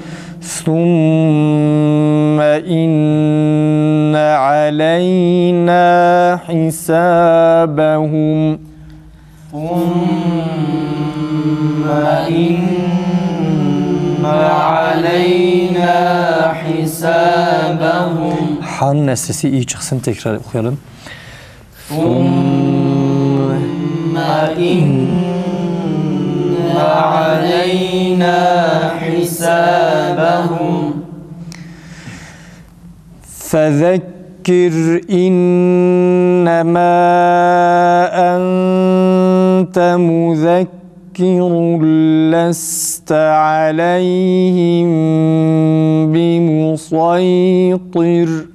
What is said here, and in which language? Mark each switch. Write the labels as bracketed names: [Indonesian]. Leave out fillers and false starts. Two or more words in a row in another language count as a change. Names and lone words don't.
[Arabic] ثم إن علينا حسابهم ثم إن علينا حسابهم [Turkish] Han sesi iyi çıksın, tekrar okuyalım. [Arabic] ثم إن علينا حسابهم فذكر إنما أنت مذكر لست عليهم بمسيطر